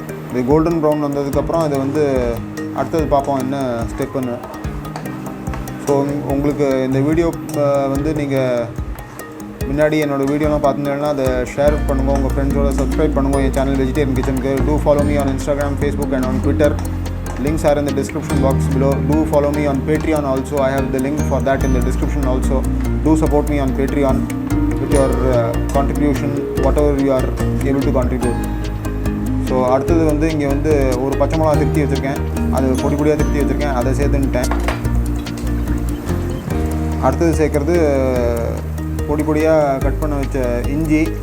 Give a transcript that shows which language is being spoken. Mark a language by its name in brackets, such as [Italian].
[Tamil] இது golden brown வந்ததுக்கப்புறம் இதை வந்து அடுத்தது பார்ப்போம் என்ன ஸ்டெப்புன்னு. ஸோ உங்களுக்கு இந்த வீடியோ வந்து நீங்கள் முன்னாடி என்னோடய வீடியோலாம் பார்த்துருந்தீங்கன்னா அதை ஷேர் பண்ணுங்கள், உங்கள் ஃப்ரெண்ட்ஸோட சப்ஸ்கிரைப் பண்ணுங்கள் என் சேனல் வெஜிடேரியன் கிச்சனுக்கு. [English] Do follow me on Instagram, Facebook and on Twitter. Links are in the description box below. Do follow me on Patreon also. I have the link for that in the description also. Do support me on Patreon with your contribution, whatever you are able to contribute. [Tamil] So அடுத்தது வந்து இங்கே வந்து ஒரு பச்சை மிளகா திருத்தி வச்சுருக்கேன், அது பொடியாக திருத்தி வச்சுருக்கேன், அதை சேர்த்துன்ட்டேன். அடுத்தது சேர்க்குறது பொடியாக கட் பண்ண வச்ச இஞ்சி.